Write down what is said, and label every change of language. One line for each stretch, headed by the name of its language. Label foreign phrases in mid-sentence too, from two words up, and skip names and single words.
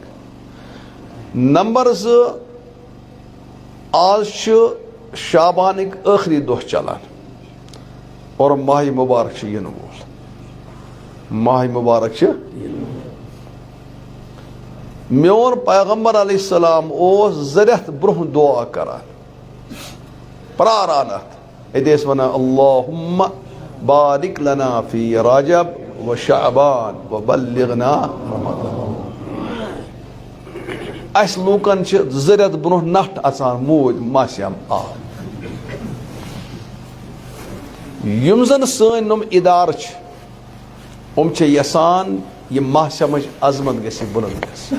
Kashmiri: نمبر زٕ، آز چھُ شابانٕکۍ ٲخری دۄہ چلان اور ماہِ مُبارک چھُ یِنہٕ وول. ماہِ مُبارک چھُ. میون پیغمبر
Arabic: علیہ السلام
Kashmiri: اوس 2 رٮ۪تھ برونٛہہ دعا کران، پراران اتھ. اتہِ ٲسۍ ونان
Arabic: اللہُمَّ بارِک لنا فی رجب و شعبان و بلغنا رمضان.
Kashmiri: اسہِ لوٗکن چھِ 2 رٮ۪تھ برونٛہہ نٹھ اژان، موٗدۍ ماسیم آو. یِم زن سٲنۍ یِم ادارٕ چھِ، یِم چھِ یژھان یہِ ماسیمٕچ عظمت گژھِ بُلنٛد گژھٕنۍ.